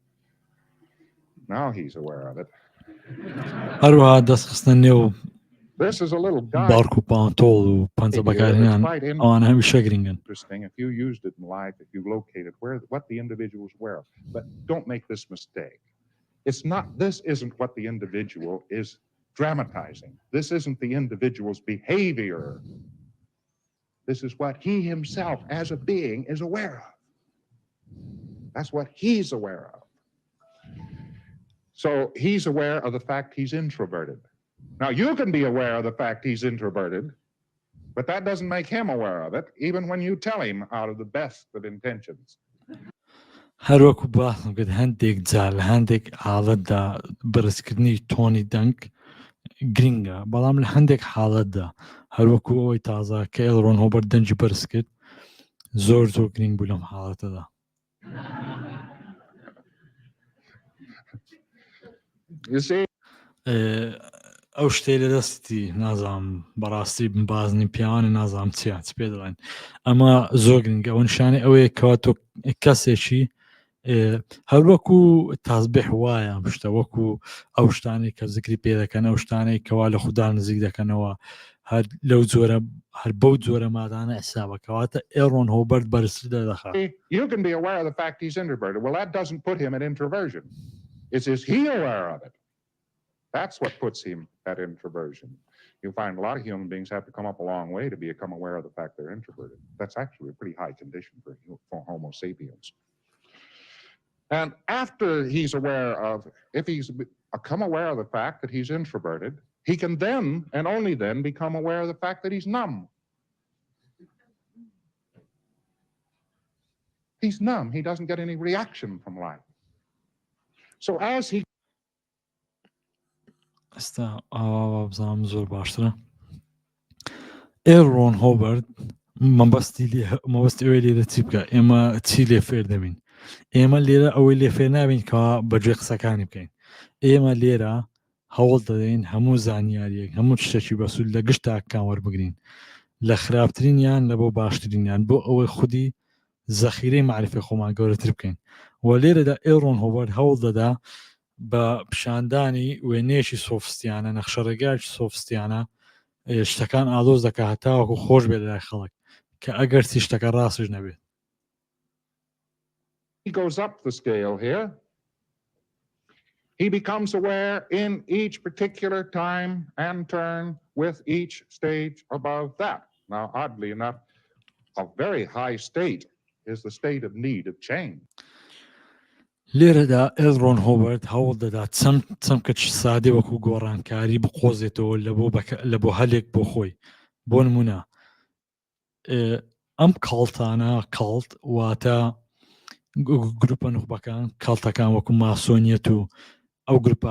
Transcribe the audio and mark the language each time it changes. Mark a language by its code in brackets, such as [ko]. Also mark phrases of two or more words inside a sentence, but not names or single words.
[en] Now he's aware of it. [ckb] هەروەها دەستخستنە نێو [en] This is a little guide. [ckb] بارک و پانتۆڵ و پەنجە بەکارهێنان ئەوانە هەمیشە گرنگن. [en] Interesting if you used it in life, if you located what the individual is aware of. But don't make this mistake. This isn't what the individual is dramatizing. This isn't the individual's behavior. This is what he himself as a being is aware of. That's what he's aware of. So he's aware of the fact he's introverted. Now you can be aware of the fact he's introverted, but that doesn't make him aware of it, even when you tell him out of the best of intentions. [ckb] هەروەکو باسم کرد هەندێک جار لە هەندێک حاڵەتدا بەرزکردنی تۆنی دەنگ گرنگە، بەڵام لە هەندێک حاڵەتدا هەروەکو ئەوەی تازە کە ئێڵڕۆن هۆبەر دەنجی بەرز کرد زۆر گرنگ بوو لەم حاڵەتەدا. [en] You see? [ckb] ئەو شتێ لە دەستی نازام بەڕاستی بازنی پیاوانە نازام چ پێ دەڵێن، ئەمە زۆر گرنگە. ئەو نیشانەی ئەوەیە کەوا تۆ کەسێکی هەروەکو تازبێح وایە شتە وەکو ئەو شتانی کە زیکری پێ دەکەن، ئەو شتانەی کەوا لە خوددا نزیک دەکەنەوە، هەر لەو جۆرە هەر بەو جۆرە مادانە حسابەکەواتە ئێڕۆن هۆبەرت بەرزتر دەخات. [en] You can be aware of the fact he's introverted. Well, that doesn't put him at introversion. Is he aware of it? That's what puts him at introversion. You find a lot of human beings have to come up a long way to become aware of the fact they're introverted. That's actually a pretty high condition for Homo sapiens. And after he's aware of, if he's become aware of the fact that he's introverted, he can then, and only then, become aware of the fact that he's numb. He's numb. He doesn't get any reaction from life. So as he [ckb] ئێستا ئاوا بزانم زۆر باشترە. ئێڕۆن هۆبەرت مەبەستی ئەوەی لێرە چی بکە، ئێمە چی لێ فێر دەبین؟ ئێمە لێرە ئەوەی لێ فێر نابین کەوا بەگوێ قسەکانی بکەین. ئێمە لێرە هەوڵ دەدەین هەموو زانیاریەک هەموو شتێکی بەسوول لە گشت تاکان وەربگرین، لە خراپترینیان لە بۆ باشترینیان، بۆ ئەوەی خودی زەخیرەی معرفی خۆمان گەورەتر بکەین و لێرەدا ئێڕۆن هۆڤەرد هەوڵ دەدا بە پیشاندانی وێنەیەکی سۆفستیانە نەخشەڕێگایکی سۆفستیانە شتەکان ئالۆز دەکات هەتاوەکو خۆش بێت لای خەڵک کە ئەگەر چی شتەکە ڕاستش نەبێت. [en] He goes up the scale here. He becomes aware in each particular time and turn with each stage above that. Now, oddly enough, a very high state is the state of need of change. [ckb] لێرەدا ئێڕۆن هۆڤەرد هەوڵ دەدات چەمکە سادێ وەکو گۆڕانکاری بقۆزێتەوە لە بۆ هەلێک بۆ خۆی. بۆ نمونە ئەم کاڵتانە کاڵت واتە گروپە نوخبەکان کاڵتەکان وەکو ماسۆنیەت و ئەو گروپە